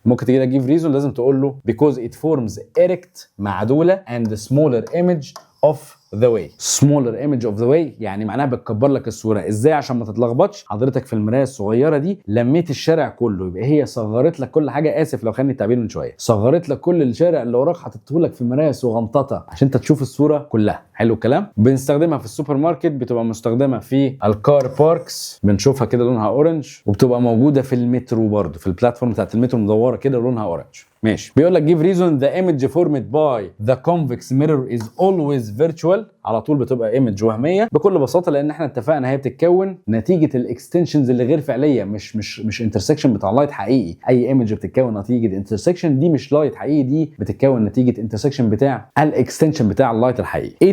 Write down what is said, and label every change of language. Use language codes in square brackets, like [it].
[ar] ممكن تيجي لك [en] جيف ريزون، [ar] لازم تقول له [en] because it forms erect معدوله and smaller image of the way. smaller image of the way [ar] يعني معناها بتكبر لك الصوره. ازاي؟ عشان ما تتلخبطش، حضرتك في المرايه الصغيره دي لميت الشارع كله، يبقى هي صغرت لك كل حاجه. اسف لو خدني التعبير من شويه، صغرت لك كل الشارع اللي وراك، حطيته لك في مرايه صغنططه عشان انت تشوف الصوره كلها. حلو الكلام. بنستخدمها في السوبر ماركت، بتبقى مستخدمه في الكار باركس، بنشوفها كده لونها اورنج، وبتبقى موجوده في المترو برضه، في البلاتفورم بتاعت المترو مدوره كده لونها اورنج. ماشي. بيقول لك [en] give reason the image formed by the convex mirror is always virtual. [ar] على طول بتبقى ايمج وهميه بكل بساطه، لان احنا اتفقنا هي بتتكون نتيجه الاكستنشنز اللي غير فعليه، مش انترسكشن بتاع لايت حقيقي. اي ايمج بتتكون نتيجه انترسكشن دي مش لايت حقيقي، دي بتتكون نتيجه انترسكشن بتاع الاكستنشن بتاع اللايت الحقيقي.